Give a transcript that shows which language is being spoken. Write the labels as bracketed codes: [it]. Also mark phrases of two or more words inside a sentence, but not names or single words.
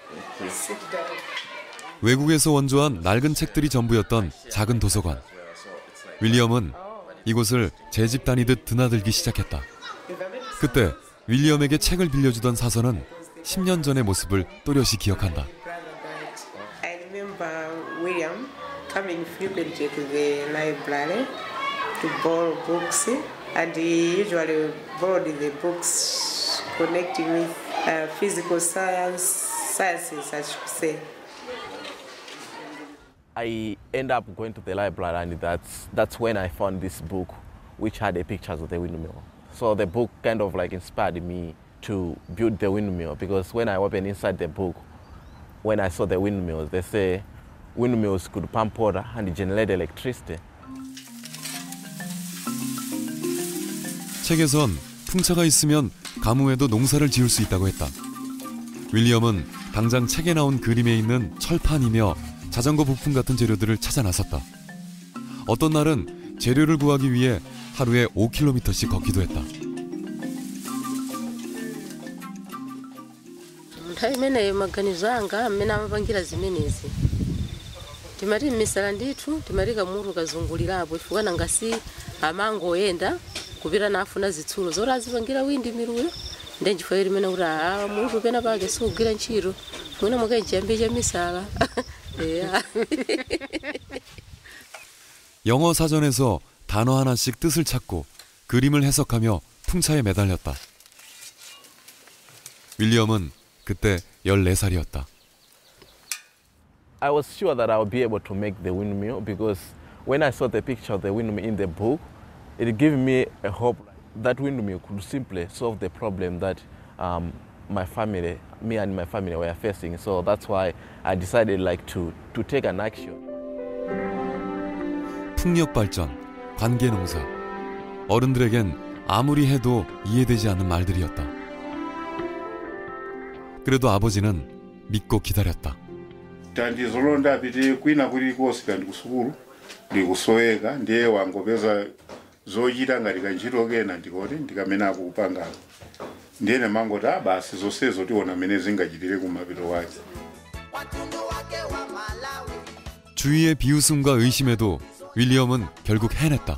[ko] 외국에서 원조한 낡은 책들이 전부였던 작은 도서관. 윌리엄은 이곳을 제 집 다니듯 드나들기 시작했다. 그때 윌리엄에게 책을 빌려주던 사서는 10년 전의 모습을 또렷이 기억한다. [en] I remember William coming frequently to the library to borrow books, and he usually borrowed the books connecting with physical sciences, I should say. I end up going to the library, and that's when I found this book, which had the pictures of the windmill. So the book kind of like inspired me to build the windmill, because when I opened inside the book, when I saw the windmills, they say windmills could pump water and generate electricity. [ko] 책에선 풍차가 있으면 가뭄에도 농사를 지을 수 있다고 했다. 윌리엄은 당장 책에 나온 그림에 있는 철판이며 자전거 부품 같은 재료들을 찾아 나섰다. 어떤 날은 재료를 구하기 위해 하루에 5km씩 걷기도 했다. [ny] nthawi imeneyo maganizo anga amene amapangira zimenezi timati m'misala ndithu timati kamuru kazungulirapo chifukwa nangasi amangoyenda kupita nafuna zitsulo zoti azipangira windi miluyo ndi nchifukwa limene kuti mutu pena pake sikugwira ntchito mwina mwake chiyambi cha misala. [ko] 영어 사전에서 단어 하나씩 뜻을 찾고 그림을 해석하며 풍차에 매달렸다. 윌리엄은 그때 14살이었다. [en] I was sure that I would be able to make the windmill, because when I saw the picture of the windmill in the book, it gave me a hope that windmill could simply solve the problem that me and my family were facing. So that's why I decided to take an action. [ko] 풍력 발전, 관계 농사. 어른들에겐 아무리 해도 이해되지 않는 말들이었다. 그래도 아버지는 믿고 기다렸다. [ny] tandizolonda apite kwina kulikonse kandi kusukulu ndikusoweka ndiye wangopeza zochita ngati kanchito kena ndikoti ndikamene kupangako ndiyene mangoti basi zonsezo tiona mene zingachitire kumapito wake. [ko] 주위의 비웃음과 의심에도 윌리엄은 결국 해냈다.